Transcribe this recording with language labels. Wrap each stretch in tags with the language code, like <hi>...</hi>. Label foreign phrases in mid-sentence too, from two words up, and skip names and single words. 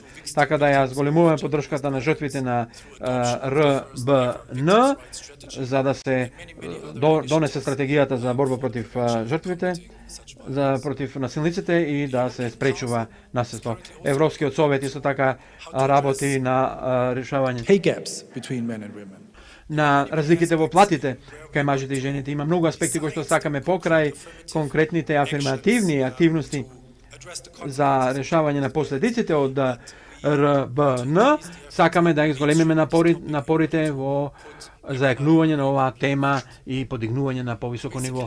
<mk>Така да ја зголемуваме поддршката на жртвите на РБН за да се донесе стратегијата за борба против жртвите, против насилниците и да се спречува насилство. Европскиот совет исто така работи на решавање</mk> <en>pay gaps between men and women.</en> <mk>На разликите во платите кај мажите и жените. Има многу аспекти кои што сакаме покрај конкретните афирмативни активности за решавање на последиците од РБН. Сакаме да ги зголемиме напорите во зајакнување на оваа тема и подигнување на повисоко ниво.</mk>